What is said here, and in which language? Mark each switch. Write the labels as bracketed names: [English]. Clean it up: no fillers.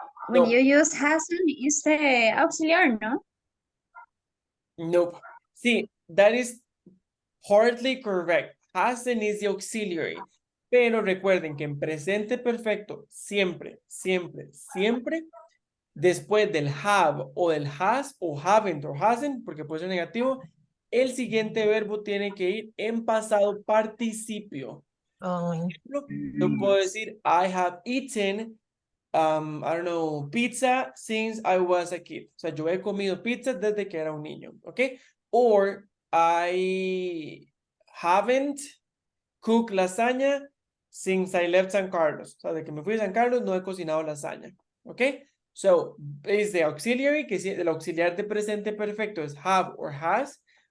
[English] When you use hasn't, it's the auxiliary, no? Nope. Sí, that is hardly correct. Hasn't is the auxiliary. [Spanish] Pero recuerden que en presente perfecto, siempre, siempre, siempre, después del have o del has o haven't o hasn't, porque puede ser negativo, el siguiente verbo tiene que ir en pasado participio. Oh, [English] Yo puedo decir, I have eaten, I don't know, pizza since I was a kid. [Spanish] O sea, yo he comido pizza desde que era un niño, ¿ok? Or I haven't cooked lasagna since I left San Carlos. O sea, de que me fui a San Carlos no he cocinado lasaña, ¿ok? So, es the auxiliary, que el auxiliar de presente perfecto es have or has.